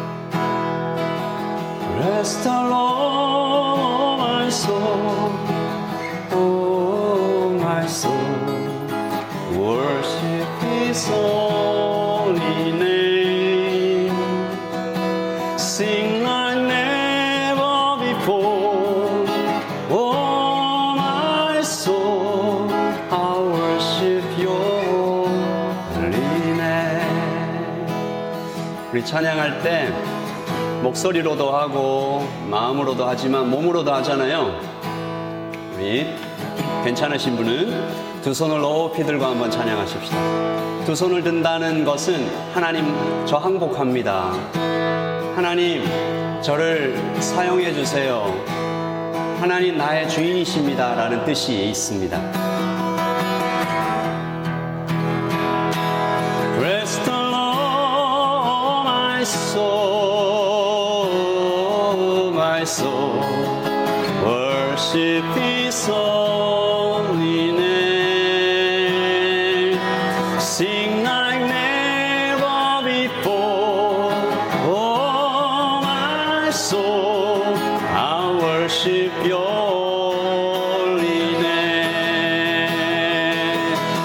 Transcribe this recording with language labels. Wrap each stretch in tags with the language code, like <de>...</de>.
<en>Bless the Lord, my soul, oh my soul, worship His holy name, sing like never before, oh my soul, I worship Your holy name.</en> <ko>우리 찬양할 때 목소리로도 하고 마음으로도 하지만 몸으로도 하잖아요. 우리 괜찮으신 분은 두 손을 높이 들고 한번 찬양하십시다. 두 손을 든다는 것은 하나님 저 항복합니다. 하나님 저를 사용해 주세요. 하나님 나의 주인이십니다 라는 뜻이 있습니다.</ko> <en>Bless the Lord my soul, soul, worship His holy name, sing like never before, oh my soul, I worship Your holy name.</en>